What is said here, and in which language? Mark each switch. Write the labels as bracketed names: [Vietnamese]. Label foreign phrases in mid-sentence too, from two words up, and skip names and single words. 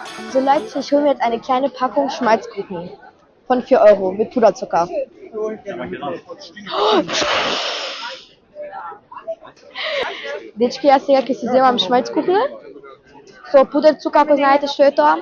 [German] So Leute, ich hole mir jetzt eine kleine Packung Schmalzkuchen von 4 Euro mit Puderzucker. [Macedonian] Дечки, ја сега ќе си земам шмалцкухле со пудерцука, ако знаете што е тоа.